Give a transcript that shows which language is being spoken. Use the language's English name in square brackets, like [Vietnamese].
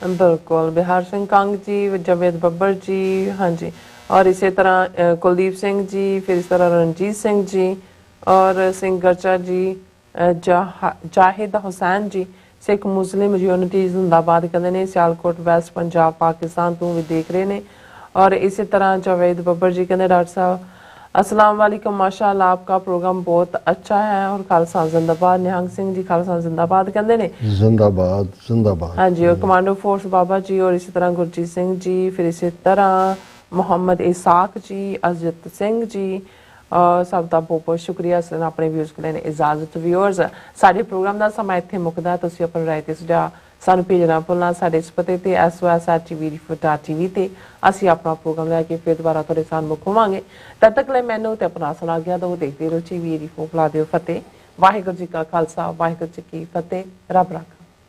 [Punjabi] ਬਿਲਕੁਲ ਬਿਹਾਰ ਸਿੰਘ ਕੰਗ ਜੀ, ਜਾਵੇਦ ਬੱਬਰ ਜੀ, ਹਾਂਜੀ, ਔਰ ਇਸੇ ਤਰ੍ਹਾਂ ਕੁਲਦੀਪ ਸਿੰਘ ਜੀ, ਫਿਰ ਇਸ ਤਰ੍ਹਾਂ ਰਣਜੀਤ ਸਿੰਘ ਜੀ, ਔਰ ਸਿੰਘ ਗਰਚਾ ਜੀ, ਜਾਹਿਦ ਹੁਸੈਨ ਜੀ, ਸਿੱਖ ਮੁਸਲਿਮ ਯੂਨਿਟੀ ਜ਼ਿੰਦਾਬਾਦ ਕਹਿੰਦੇ ਨੇ, ਸਿਆਲਕੋਟ ਵੈਸਟ ਪੰਜਾਬ ਪਾਕਿਸਤਾਨ ਤੋਂ ਵੀ ਦੇਖ ਰਹੇ ਨੇ। [Hindi] और इसी तरह जावेद बब्बर जी कहते डॉक्टर साहब अस्सलाम वालेकुम, माशाअल्लाह आपका प्रोग्राम बहुत अच्छा है और खालसा जिंदाबाद। निहंग सिंह जी खालसा जिंदाबाद कहते ने, जिंदाबाद जिंदाबाद। हाँ जी, और कमांडो फोर्स बाबा जी, और इसी तरह गुरजीत सिंह जी, फिर इसी तरह मोहम्मद इसाक जी, अजत सिंह जी, सब का बहुत बहुत शुक्रिया अपने व्यूज़ के लिए इजाजत। [Punjabi] व्यूअर्स साडे प्रोग्राम का समा इत्थे मुकदा, तुसीं अपनी राय ते सुझाव ਸਾਨੂੰ ਭੇਜਣਾ ਭੁੱਲਣਾ ਸਾਡੇ ਇਸ ਪਤੇ ਤੇ sos@tvrefor.tv ਤੇ ਅਸੀਂ ਆਪਣਾ ਪ੍ਰੋਗਰਾਮ ਲੈ ਕੇ ਫਿਰ ਦੁਬਾਰਾ ਤੁਹਾਡੇ ਸਾਹਮਣੇ ਹੋਵਾਂਗੇ। ਤਦ ਤੱਕ ਲਈ ਮੈਨੂੰ ਤੇ ਆਪਣਾ ਸੁਣਾ ਗਿਆ ਦੋ ਦੇਖਦੇ ਰਹੋ TV ਰਿਫੋ ਫਲਾ ਦਿਓ ਫਤਿਹ। ਵਾਹਿਗੁਰੂ ਜੀ ਕਾ ਖਾਲਸਾ ਵਾਹਿਗੁਰੂ ਜੀ ਕੀ ਫਤਿਹ। ਰੱਬ ਰੱਖਾ।